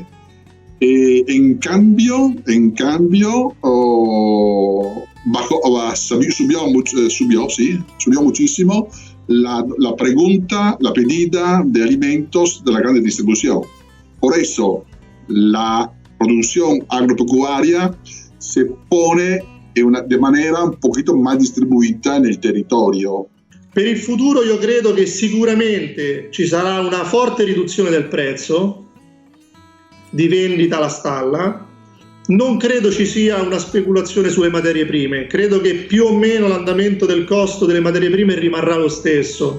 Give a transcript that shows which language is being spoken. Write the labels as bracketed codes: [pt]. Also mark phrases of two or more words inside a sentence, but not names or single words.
[es] En cambio subió muchísimo la pregunta, la pedida de alimentos de la grande distribución. Por eso la producción agropecuaria se pone de manera un poquito más [it] distribuita nel territorio. Per il futuro io credo che sicuramente ci sarà una forte riduzione del prezzo di vendita alla stalla. Non credo ci sia una speculazione sulle materie prime, credo che più o meno l'andamento del costo delle materie prime rimarrà lo stesso.